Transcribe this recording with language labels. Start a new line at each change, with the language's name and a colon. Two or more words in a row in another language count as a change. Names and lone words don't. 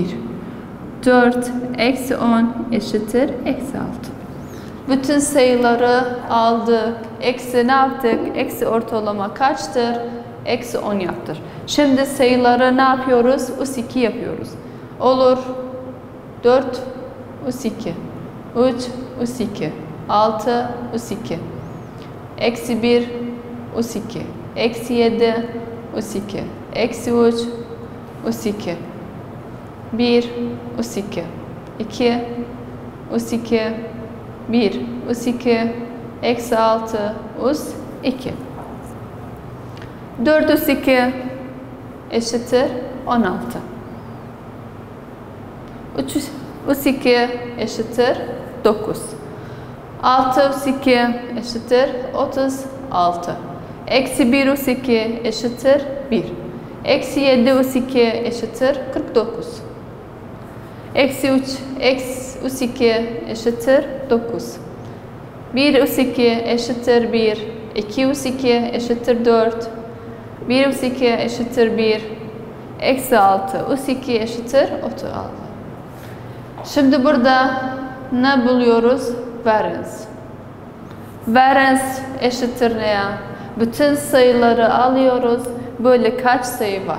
Turkish: 4 eksi 10 eşittir eksi 6. Bütün sayıları aldık. Eksi ne yaptık? Eksi ortalama kaçtır? Eksi 10 yaptır. Şimdi sayıları ne yapıyoruz? Us 2 yapıyoruz. Olur. 4 us 2. 3 us 2. 6 us 2. Eksi 1 us 2. Eksi 7 us 2. Eksi 3 us 2. 1 us 2. 2 us 2. 1 us 2. Eksi 6 us 2. 4 us 2 eşittir 16. 3 us 2 eşittir 9. 6 us 2 eşittir 36. Eksi 1 us 2 eşittir 1. Eksi 7 us 2 eşittir 49. Eksi 3 us 2 eşittir 9. 1 us 2 eşittir 1. 2 us 2 eşittir 4. 1 us 2 eşittir 1. Eksi 6 us 2 eşittir 36. Şimdi burada ne buluyoruz? Variance. Variance eşittir neye? Bütün sayıları alıyoruz. Böyle kaç sayı var?